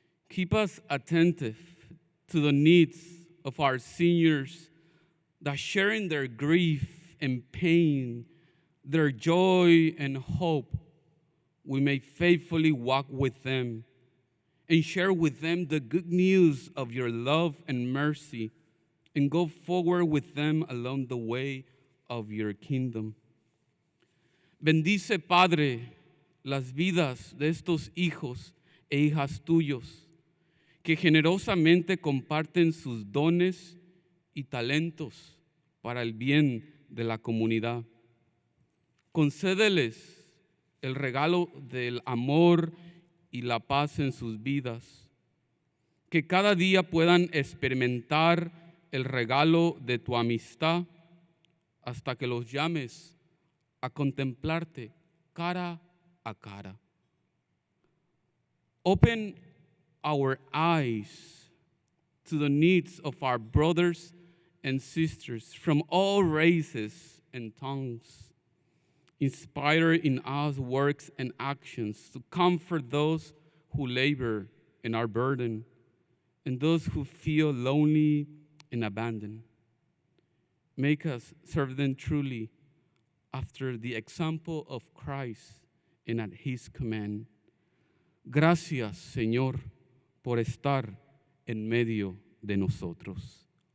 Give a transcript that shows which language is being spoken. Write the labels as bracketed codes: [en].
[en] Keep us attentive to the needs of our seniors that sharing their grief and pain, their joy and hope, we may faithfully walk with them and share with them the good news of your love and mercy and go forward with them along the way of your kingdom. [es] Bendice, Padre, las vidas de estos hijos e hijas tuyos que generosamente comparten sus dones y talentos para el bien de la comunidad. Concédeles el regalo del amor y la paz en sus vidas, que cada día puedan experimentar el regalo de tu amistad hasta que los llames a contemplarte cara a cara. [en] Open our eyes to the needs of our brothers and sisters from all races and tongues. Inspire in us works and actions to comfort those who labor and are burdened, and those who feel lonely and abandoned. Make us serve them truly after the example of Christ and at his command. [es] Gracias, Señor, por estar en medio de nosotros.